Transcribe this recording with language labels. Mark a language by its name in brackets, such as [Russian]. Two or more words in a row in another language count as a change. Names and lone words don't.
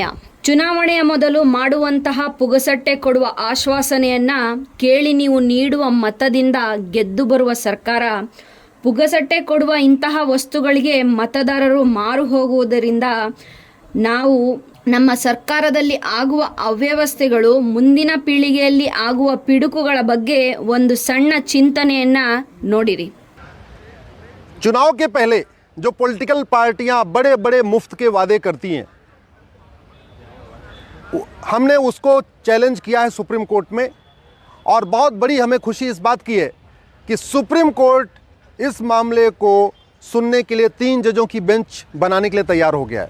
[Kannada] ಚುನಾವಣೆಯ ಮೊದಲು ಮಾಡುವಂತಹ ಪುಗಸಟ್ಟೆ ಕೊಡುವ ಆಶ್ವಾಸನೆಯನ್ನ ಕೇಳಿ ನೀವು ನೀಡುವ ಮತದಿಂದ ಗೆದ್ದು ಬರುವ ಸರ್ಕಾರ ಪುಗಸಟ್ಟೆ ಕೊಡುವ ಇಂತಹ ವಸ್ತುಗಳಿಗೆ ಮತದಾರರು ಮಾರು ಹೋಗುವುದರಿಂದ ನಾವು ನಮ್ಮ ಸರ್ಕಾರದಲ್ಲಿ ಆಗುವ ಅವ್ಯವಸ್ಥೆಗಳು, ಮುಂದಿನ ಪೀಳಿಗೆಯಲ್ಲಿ ಆಗುವ ಪಿಡುಕುಗಳ ಬಗ್ಗೆ ಒಂದು ಸಣ್ಣ ಚಿಂತನೆಯನ್ನ ನೋಡಿರಿ. [Hindi] चुनाव के पहले जो पॉलिटिकल पार्टियां बड़े बड़े मुफ्त के वादे करती हैं, हमने उसको चैलेंज किया है सुप्रीम कोर्ट में, और बहुत बड़ी हमें खुशी इस बात की है कि सुप्रीम कोर्ट इस मामले को सुनने के लिए 3 जजों की बेंच बनाने के लिए तैयार हो गया है.